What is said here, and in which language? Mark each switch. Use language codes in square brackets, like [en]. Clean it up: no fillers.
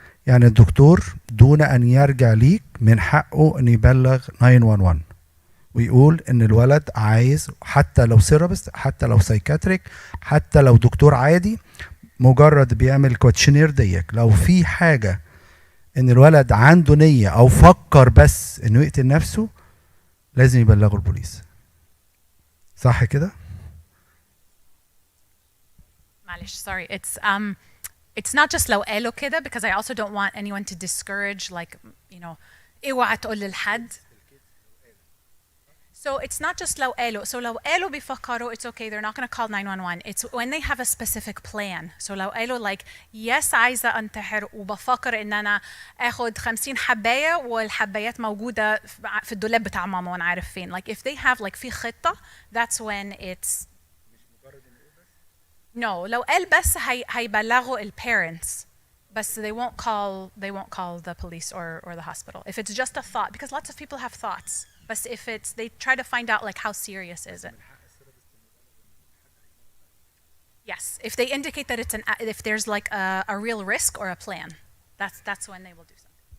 [ar] يعني الدكتور دون ان يرجع ليك من حقه ان يبلغ 911 ويقول ان الولد عايز، حتى لو سيرابست، حتى لو سايكاتريك، حتى لو دكتور عادي، مجرد بيعمل كوتشنير ديك لو في حاجه ان الولد عنده نيه او فكر بس انه يقتل نفسه، لازم يبلغوا البوليس. صح كده؟ معلش [en] sorry, it's not just [ar] لو قالوا كده, [en] because I also don't want anyone to discourage, like, you know, [ar] اوعى تقول لحد. [en] So it's not just [ar] لو قالوا. [en] So [ar] لو قالوا بيفكروا, [en] it's okay, they're not going to call 911. It's when they have a specific plan. [ar] So لو قالوا [en] like, yes [ar] عايزة أنتحر وبفكر إن أنا آخد 50 حباية والحبايات موجودة في الدولاب بتاع ماما وأنا عارف فين. [en] Like if they have like [ar] في خطة, [en] that's when it's. [ar] No, لو قال بس هيبلغوا ال parents. [en] But they won't call the police or the hospital. If it's just a thought, because lots of people have thoughts. But if it's, they try to find out like how serious is it. Yes, if they indicate that it's if there's like a real risk or a plan, that's when they will do something.